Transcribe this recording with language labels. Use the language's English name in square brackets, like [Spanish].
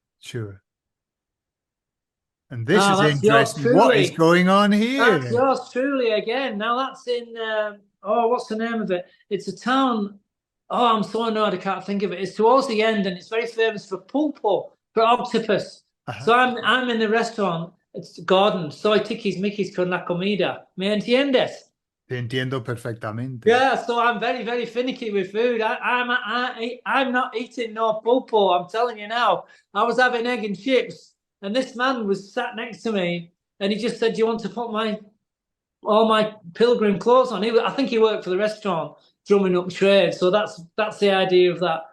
[English] sure. And this is That's yours interesting. What is truly. going on here? That's yours truly again. Now that's in, what's the name of it? It's a town. Oh, I'm so annoyed I can't think of it. It's towards the end and it's very famous for pulpo, for octopus. So I'm in the restaurant. It's garden. [Spanish] Soy tikis mikis con la comida. ¿Me entiendes? Te entiendo perfectamente. [English] Yeah, so I'm very, very finicky with food. I'm not eating no pulpo. I'm telling you now. I was having egg and chips, and this man was sat next to me, and he just said, "Do you want to put all my pilgrim clothes on?" I think he worked for the restaurant, drumming up trade. So that's the idea of that.